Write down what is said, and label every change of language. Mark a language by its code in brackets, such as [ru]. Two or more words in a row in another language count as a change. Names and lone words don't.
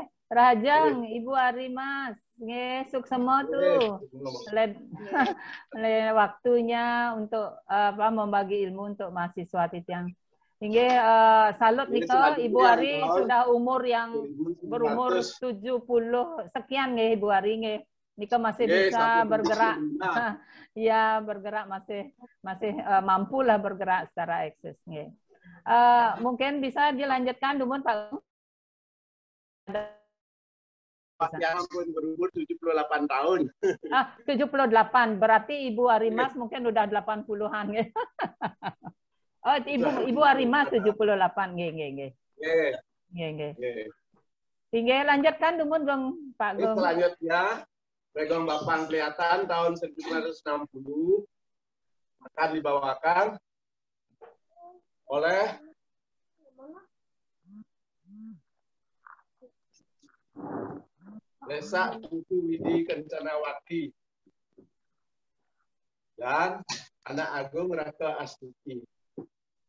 [ban] Rahajeng Ibu Arimas, nggih, suksema tuh. [id] Waktunya untuk membagi ilmu untuk mahasiswa titiang. Nggih, salut nika Ibu Ari sudah berumur 70 sekian nggih Ibu Ari nggih. Nika masih bisa bergerak. Ya, bergerak masih mampulah bergerak secara eksis nggih. Mungkin bisa dilanjutkan dulu Pak. Ya ampun, berumur 78 tahun. 78. Berarti Ibu Arimas mungkin udah 80-an ya. Oh, Ibu Arimas 78 nggih. Nggih, lanjutkan dulu Gong Pak Gong. Selanjutnya Legong Bapang Peliatan tahun 1960 akan dibawakan oleh Lesa Putu Widi Kencanawati dan Anak Agung Raka Astuti.